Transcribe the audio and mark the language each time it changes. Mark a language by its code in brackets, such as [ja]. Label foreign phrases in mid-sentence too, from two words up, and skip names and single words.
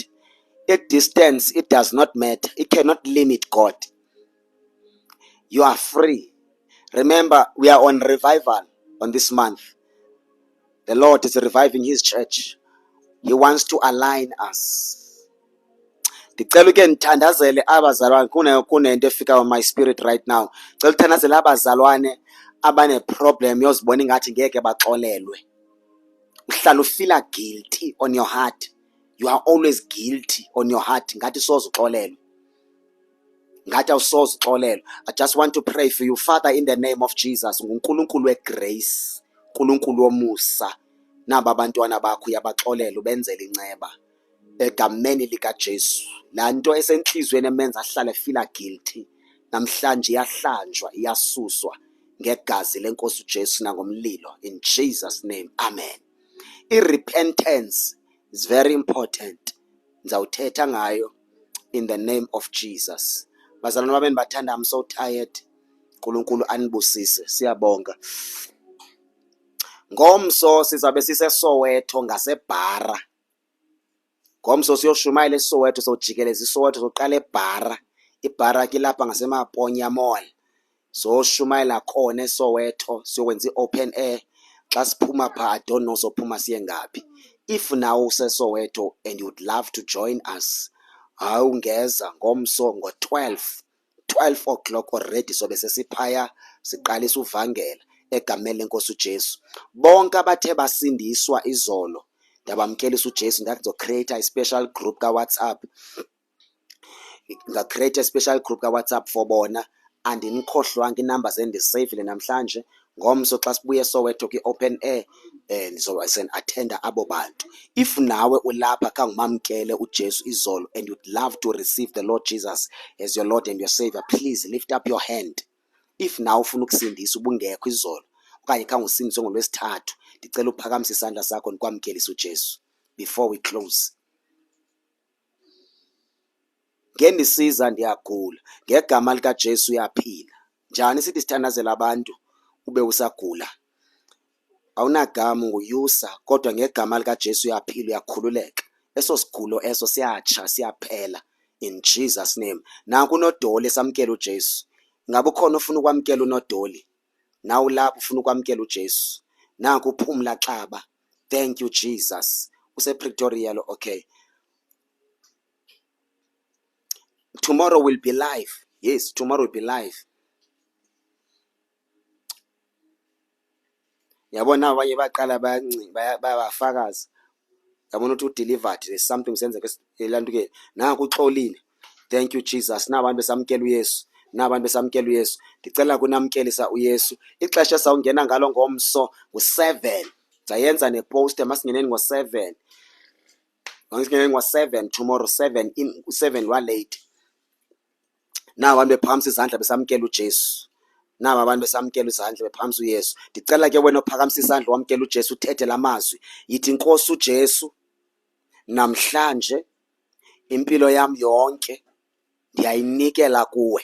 [en] A distance, it does not matter. It cannot limit God. You are free. Remember, we are on revival on this month. The Lord is reviving His church. He wants to align us. [xh] Ndicela uke ndithandazele abazalwane kunento efika on my spirit right now. Ndicela uthandazele abazalwane abane-problem yozibona ingathi ngeke baxolelwe. Uhlala ufila [en] guilty on your heart. You are always guilty on your heart. [xh] Ngathi soze uxolelwe. Ngathi awusoze uxolelwe. [en] I just want to pray for you. Father, in the name of Jesus, [xh] nguNkulunkulu wegrace, uNkulunkulu womusa. Naba abantwana bakho uyabaxolela ubenzele inceba. Egameni likaJesu. La nto esenhlizweni emenza ahlale feel guilty. Namhlanje iyahlanjwa, iyasuswa ngegazi lenkosi uJesu nangomlilo. [en] In Jesus name. Amen. I-repentance is very important. [xh] Ngizawuthetha ngayo [en] in the name of Jesus. [xh] Bazalwane bami bathanda, [en] I'm so tired. [xh] uNkulunkulu anibusise. Siyabonga. Ngomso sizabe siseSoweto ngaseBhara. Ngomso siyoshumayela eSoweto, sojikeleza iSoweto, soqala eBhara. iBhara ke lapha ngasemaPonya Mall. So shumayela khona eSoweto, siyokwenza i-open air. Xa siphuma pha, [en] I don't know [xh] sophuma siye ngaphi. [en] If now useSoweto and you would love to join us, [xh] awungeza ngomso ngo-12 o'clock already sobe sesiphaya siqalisa uvangela egameni lenkosi uJesu. Bonke abathe basindiswa izolo ndabamkelisa uJesu, ngizocreate [en] a special group [xh] kaWhatsApp. [en] Ngicreate a special group kaWhatsApp for bona. [xh] Andinikhohlwanga inumbers endisavile namhlanje. Ngomso xa sibuye eSoweto kwi-open air ndizoba sen-attenda abo bantu. [en] If [xh] nawe ulapha kangumamkele uJesu izolo [en] and you'd love to receive the Lord Jesus as your Lord and your Savior, please lift up your hand. [xh] If nawe ufuna ukusindisa ubungekho izolo okanye khangusindiswe ngoLwesithathu, ndicela uphakamise isandla sakho ndikwamkelisa uJesu [en] before we close. [xh] Ngendisiza ndiyagula, ngegama likaJesu uyaphila. Njani sithi sithandazela abantu ube usagula? Awunagama, nguyusa, kodwa ngegama likaJesu uyaphila, uyakhululeka. Eso sigulo eso siyatsha, siyaphela [en] in Jesus name. [xh] Nanku uNodoli samkela uJesu. Ngabe ukhona ufuna ukwamkela uNodoli? Nawe lapho ufuna ukwamkela uJesu. Nanku uPhumla Xaba. [en] Thank you Jesus. [xh] Use-Pretoria lo, [en] okay. Tomorrow will be live. Yes, tomorrow will be live. [xh] Yabona abanye baqala bayafakaza. Yabona ukuthi udelivered, [en] there's something [xh] senzeka elandukeni. Nanku uxolile. [en] Thank you Jesus. [xh] Nabantu besamkela uYesu. Nabantu besamkela uYesu. Ndicela kunamkelisa uYesu. Ixesha sawungena ngalo ngomso ngo7. Sayenza nepost masingeneni ngo7. Masingeneni ngo7 tomorrow 7 in 7 wa late. Nawa abantu bephakamisa izandla besamkela uJesu. Nawa abantu besamkela izandla bephakamisa uYesu. Ndicela ke wena ophakamisa izandla wamkela uJesu uthethe lamazwi. Yithi Nkosi uJesu, namhlanje impilo yami yonke ndiyayinikela kuwe.